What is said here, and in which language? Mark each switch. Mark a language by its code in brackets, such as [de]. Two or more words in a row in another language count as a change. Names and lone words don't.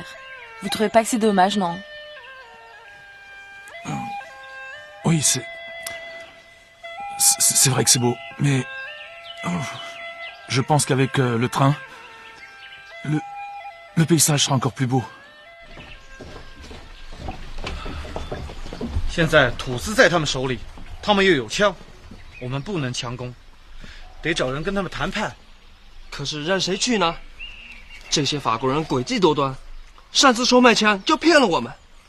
[fr] Vous trouvez pas que c'est dommage, non? Oui, c'est vrai que c'est beau, mais je pense qu'avec le train, le paysage sera encore plus beau. [zh] 现在土司在他们手里，他们又有枪，我们不能强攻，得找人跟他们谈判。可是让谁去呢？这些法国人诡计多端，擅自收卖枪就骗了我们。